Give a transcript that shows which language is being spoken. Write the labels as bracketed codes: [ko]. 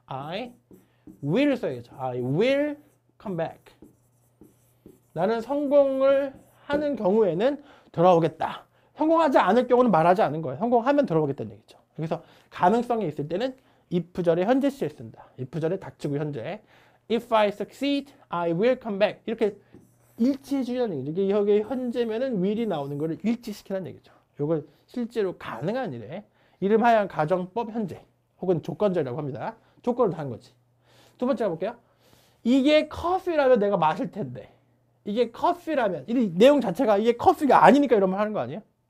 [en] I will [ko] 써야겠죠. [en] I will come back. [ko] 나는 성공을 하는 경우에는 돌아오겠다. 성공하지 않을 경우는 말하지 않은 거예요. 성공하면 돌아오겠다는 얘기죠. 그래서 가능성이 있을 때는 if절에 현재 시에 쓴다. if절에 닥치고 현재. [en] If I succeed, I will come back. [ko] 이렇게 일치해 주려는 얘기죠. 이게 여기 현재면은 will이 나오는 거를 일치시키라는 얘기죠. 이걸 실제로 가능한 일에 이름하여 가정법 현재 혹은 조건절이라고 합니다. 조건을 단 거지. 두 번째 가볼게요. 이게 커피라면 내가 마실 텐데 이게 커피라면 이 내용 자체가 이게 커피가 아니니까 이런 말 하는 거 아니에요?